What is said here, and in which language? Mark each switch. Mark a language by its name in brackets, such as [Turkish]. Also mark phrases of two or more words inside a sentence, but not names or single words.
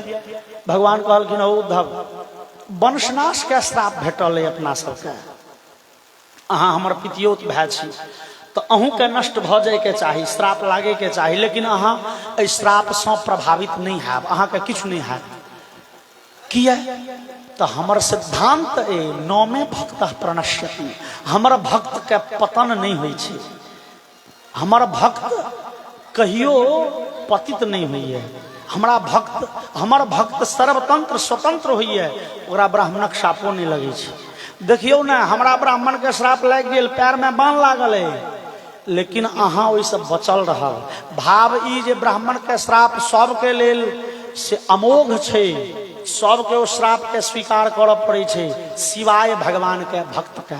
[Maithili] भगवान कहलखिन हो उद्धव वंशनाश के श्राप भेटल है अपना सबके। अहाँ हमर पितियोत भाई छी, तो अहूँ के नष्ट भ जाए के चाही, श्राप लागे के चाही, लेकिन अहाँ एहि श्राप से प्रभावित नहीं हैब, अहाँ के किछ नहीं हैब। किया तो हमर सिद्धांत ए [Sanskrit] नौमे भक्त प्रणश्यति, [Maithili] हमर भक्त के पतन नहीं होई छे, हमर भक्त कहियो पतित नहीं हुई है। हमर भक्त सर्वतंत्र स्वतंत्र हुई है, ओकरा ब्राह्मणक श्रापो नहीं लगे छे। देखियो ना, हमरा ब्राह्मण के श्राप लग गेल, पैर में बांध लागल है, लेकिन अहाँ ओहि से बचल रहल। भाव ई जे ब्राह्मण के श्राप सबके लेल से अमोघ छे, सबके ओ श्राप के स्वीकार करऽ पड़े छे, सिवाय भगवान के भक्त के।